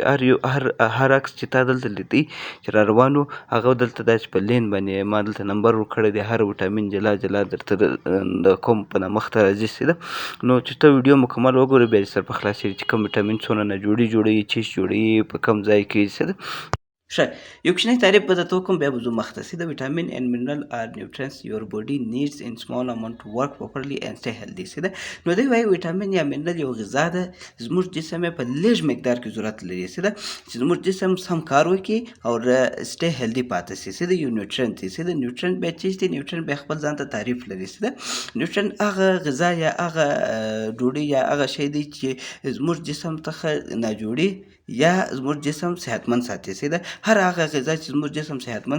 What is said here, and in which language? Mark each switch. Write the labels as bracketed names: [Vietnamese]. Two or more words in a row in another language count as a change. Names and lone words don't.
[Pashto] دا چې هر عکس چې تا دلته لیدي چې را روانو هغه دلته داسې په لین باندې ما دلته نمبر ورکړی دی هر وټامین جلا جلا درته د کوم په نامه مخته راځي سیده نو چې ته ویډیو مکمل وګورې بیا دې سر په خلاصېږي چې کوم وټامین څونه نه جوړي چې جوړي په کوم ځای کې سیده ښه یو کوچنی تعریف به درته وکړم بیا به ځو مخته سیده وټامین [English] and mineral are nutrients your body needs in small amount to work properly and stay healthy [Pashto] سیده نو دوی وایي وټامین یا منرل یو غذا ده زموږ جسم یې په لږ مقدار کې ضرورت لري سیده چې زموږ جسم سم کار وکړي او [English] stay healthy [Pashto] پاتې شي سیده یو نیوټرنټ دی سیده نیوټرنټ بیا څه دی نیوټرنټ بیا خپل ځان ته تعریف لري سیده نیوټرنټ هغه غذا یا هغه ډوډۍ یا هغه شی دی چې زموږ جسم څخه ناجوړي یا زموږ جسم صحتمند ساتي سیده هر هغه غذا چې زموږ جسم صحتمند